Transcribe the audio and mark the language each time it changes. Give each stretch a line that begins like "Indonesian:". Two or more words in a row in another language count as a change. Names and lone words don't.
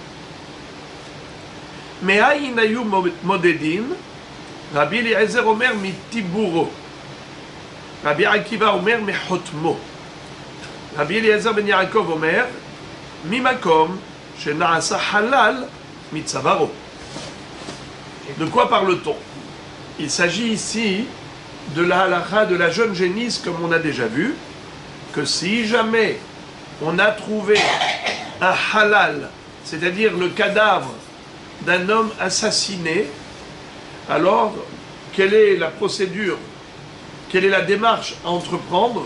Hebrew: מאין היו מודדים? רבי אליעזר אומר, מטיבורו. רבי עקיבא אומר, מחותמו. רבי אליעזר בן יעקב אומר, ממקום שנעשה חלל, Mitzavaro.
French: De quoi parle-t-on? Il s'agit ici de la halakha de la jeune génisse, comme on a déjà vu, que si jamais on a trouvé un halal, c'est-à-dire le cadavre d'un homme assassiné, alors quelle est la procédure, quelle est la démarche à entreprendre?